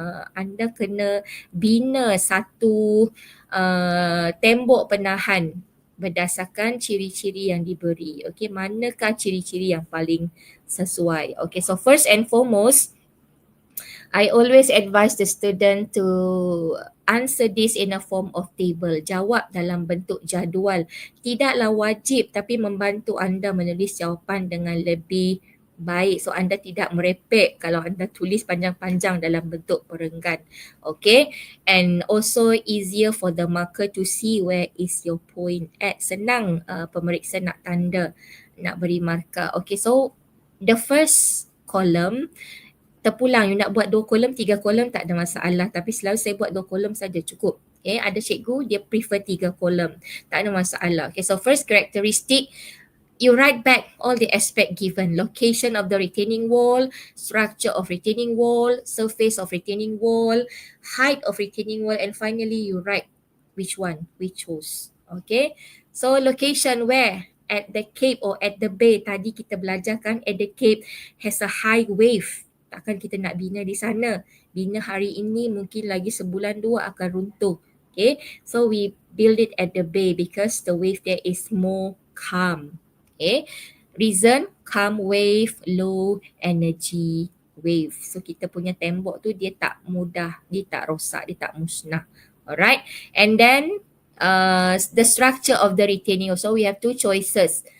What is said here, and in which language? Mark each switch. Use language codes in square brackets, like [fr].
[ms] Anda kena bina satu tembok penahan berdasarkan ciri-ciri yang diberi. Okay, manakah ciri-ciri yang paling sesuai? [en] Okay, so first and foremost, I always advise the student to answer this in a form of table. [ms] Jawab dalam bentuk jadual. Tidaklah wajib tapi membantu anda menulis jawapan dengan lebih baik. So anda tidak merepek kalau anda tulis panjang-panjang dalam bentuk perenggan. Okay. [en] And also easier for the marker to see where is your point at. [ms] Senang pemeriksa nak tanda, nak beri markah. Okay, [en] so the first column, [ms] terpulang, you nak buat 2 kolom, 3 kolom tak ada masalah, tapi selalu saya buat 2 kolom saja cukup. Okay, ada cikgu dia prefer 3 kolom, tak ada masalah. [en] Okay, so first characteristic, you write back all the aspect given, location of the retaining wall, structure of retaining wall, surface of retaining wall, height of retaining wall, and finally you write which one we chose. Okay, so location where? At the cape or at the bay. [ms] Tadi kita belajar kan, [en] at the cape has a high wave. [ms] Takkan kita nak bina di sana. Bina hari ini mungkin lagi sebulan 2 akan runtuh. [en] Okay, so we build it at the bay because the wave there is more calm. Okay, reason, calm wave, low energy wave. [ms] So kita punya tembok tu dia tak mudah, dia tak rosak, dia tak musnah. [en] Alright, and then the structure of the retaining wall. So we have 2 choices.